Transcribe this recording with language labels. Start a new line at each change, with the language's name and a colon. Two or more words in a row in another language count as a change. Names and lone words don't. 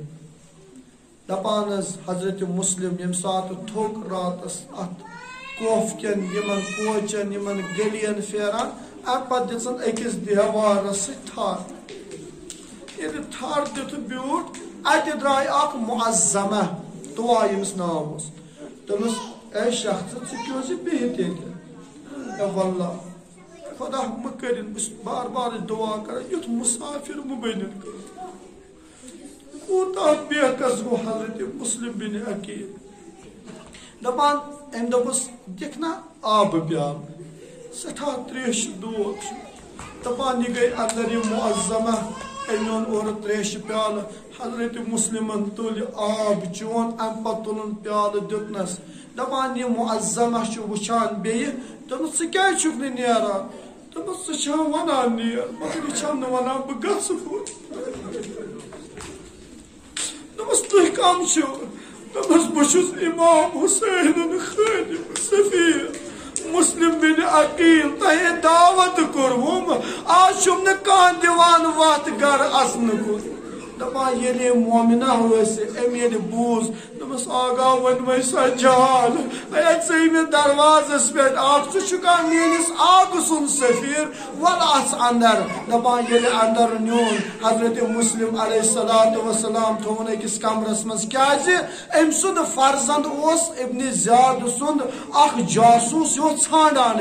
Kashmiri: دپان حظ حضرت مسلم ییٚمہِ ساتہٕ تھوٚک راتس اتھ کوف کٮ۪ن یِمن کوچن یِمن گٔلین پھیران امہِ پتہٕ دِژن أکِس دیوارس سۭتۍ تھر ییٚلہِ تھر دِتھ بیوٗٹھ اتہِ درٛاے اکھ معظمہ دعا ییٚمِس ناو اوس دوٚپمس اے شخص ژٕ کیٛازِ بِہِتھ ییٚتہِ اے واللہ خدا مہ کٔرِنۍ بہٕ چھُس بار بار دعا کران یُتھ مسافر مہ بٔنِنۍ کوٗتاہ بےکس گوٚو حضرت مسلم بن عقیل دپان أمۍ دوٚپُس دِکھ نا آبہٕ پیالہٕ سٮ۪ٹھاہ تریشہِ دود چھُ دپان یہِ گٔے اندر یہِ معظمہ أمۍ اوٚن اورٕ تریشہِ پیالہٕ حضرت مسلمن تُلہِ آب چون امہِ پتہٕ تُلُن پیالہٕ دیُتنس دپان یہِ معظمہ چھُ وٕچھان بیٚیہِ دوٚپمس ژٕ کیازِ چھُکھ نہٕ نیران دوٚپمس ژٕ چھَکھ ونان نیر مگر یہِ چھَم نہٕ ونان بہٕ گژھٕ دوٚپمس تُہۍ کم چھِو دوٚپمس بہٕ چھُس امام حُسین خٲدِم سفیر مسلم بن عقیل تۄہہِ دعوت کوٚروُم آز چھُم نہٕ کانٛہہ دِوان وتھ گرٕ اژنہٕ کُن دپان ییٚلہِ مومنہ ٲسۍ أمۍ ییٚلہِ بوٗز دوٚپمس آگا وۄنۍ وۄنۍ سۄ جال اے ژٕیمہِ دروازس پٮ۪ٹھ اکھ ژٕ چھُکھا میٲنِس آگہٕ سُنٛد سفیر وَل اَژ اندر دپان ییٚلہِ اندر نیوٗن حضرت مسلم
Arabic: علیہ الصلوۃ والسلام
Kashmiri: تھوٚوُن أکِس کمرس منٛز کیازِ أمۍ سُنٛد فرزند اوس ابن زیاد سُنٛد اکھ جاسوٗس یہِ اوس ژھانڈان